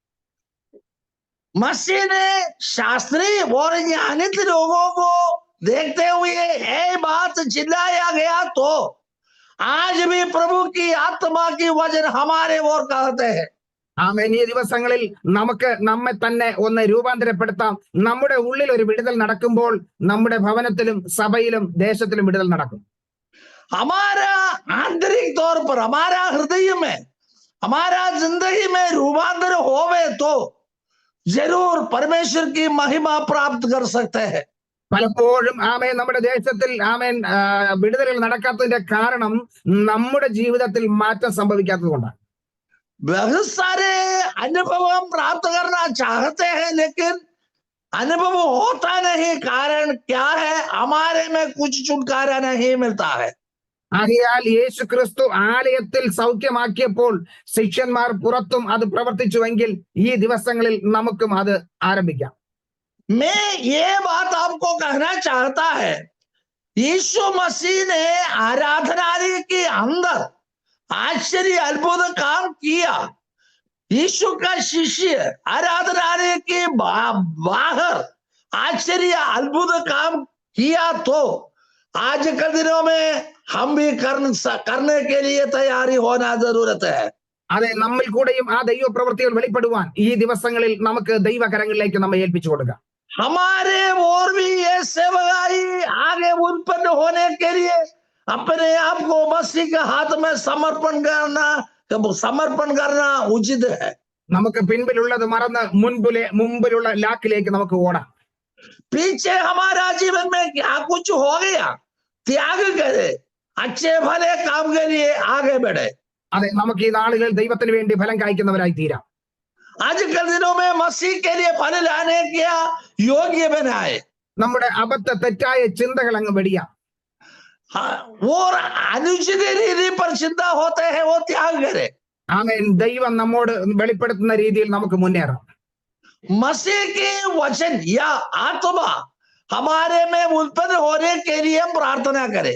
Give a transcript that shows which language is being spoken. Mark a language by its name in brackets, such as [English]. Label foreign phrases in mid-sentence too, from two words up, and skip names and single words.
[Hindi] मसीह ने शास्त्री और ज्ञानित लोगों को देखते हुए ये बात चिल्लाया गया, तो आज भी प्रभु की आत्मा की वचन हमारे ओर कहते हैं. [Malayalam] ആമേൻ. ഈ ദിവസങ്ങളിൽ നമുക്ക് നമ്മെ തന്നെ ഒന്ന് രൂപാന്തരപ്പെടുത്താം. നമ്മുടെ ഉള്ളിൽ ഒരു വിടുതൽ നടക്കുമ്പോൾ നമ്മുടെ ഭവനത്തിലും സഭയിലും ദേശത്തിലും വിടുതൽ നടക്കും. [Hindi] हमारा आंतरिक तौर पर हमारा हृदय में, हमारा जिंदगी में रूपांतर होवे तो जरूर परमेश्वर की महिमा प्राप्त कर सकते हैं. [Malayalam] പലപ്പോഴും ആമേൻ നമ്മുടെ ദേശത്തിൽ ആമേൻ വിടുതലുകൾ നടക്കാത്തതിന്റെ കാരണം നമ്മുടെ ജീവിതത്തിൽ മാറ്റം സംഭവിക്കാത്തത് കൊണ്ടാണ്. [Hindi] बहुत सारे अनुभव हम प्राप्त करना चाहते हैं, लेकिन अनुभव होता नहीं. कारण क्या है, हमारे में कुछ छुटकारा नहीं मिलता है. [Malayalam] ആകയാൽ യേശു ക്രിസ്തു ആലയത്തിൽ സൗഖ്യമാക്കിയപ്പോൾ ശിഷ്യന്മാർ പുറത്തും അത് പ്രവർത്തിച്ചുവെങ്കിൽ ഈ ദിവസങ്ങളിൽ നമുക്കും അത് ആരംഭിക്കാം. [Hindi] मैं ये बात आपको कहना चाहता है, यीशु मसीह ने आराधनालय के अंदर आश्चर्य अद्भुत काम किया. यीशु का शिष्य आराधनालय के बाहर आश्चर्य अद्भुत काम किया, तो आज के दिनों में हम भी करने के लिए तैयारी होना जरूरत है. [Malayalam] അതെ, നമ്മിൽ കൂടെയും ആ ദൈവ പ്രവൃത്തികൾ വെളിപ്പെടുവാൻ ഈ ദിവസങ്ങളിൽ നമുക്ക് ദൈവകരങ്ങളിലേക്ക് നമ്മെ ഏൽപ്പിച്ചു കൊടുക്കാം. [Hindi] हमारे और भी ये सेवकाई आगे उत्पन्न होने के लिए अपने आप को मसीह के हाथ में समर्पण करना उचित है। [Malayalam] നമുക്ക് പിൻപിലുള്ളത് മറന്ന് മുമ്പിലുള്ള ലാക്കിലേക്ക് നമുക്ക് ഓടാം. [Hindi] पीछे हमारा जीवन में क्या कुछ हो गया, त्याग करे, अच्छे भले काम के लिए आगे बढ़े। [Malayalam] അതെ, നമുക്ക് ഈ നാളുകൾ ദൈവത്തിന് വേണ്ടി ഫലം കായ്ക്കുന്നവരായി തീരാം. [Hindi] आजकल दिनों में मसीह के लिए फल लाने क्या योग्य बनाए, [Malayalam] നമ്മുടെ തെറ്റായ ചിന്തകൾ അങ്ങ് വെടിയാം. [Hindi] वो अनुचित रीति पर चिंता होते हैं, वो त्याग करे। [Malayalam] ആമേൻ. ദൈവം നമ്മോട് വെളിപ്പെടുത്തുന്ന രീതിയിൽ നമുക്ക് മുന്നേറാം. [Hindi] मसीह के वचन या आत्मा हमारे में उत्पन्न होने के लिए हम प्रार्थना करें।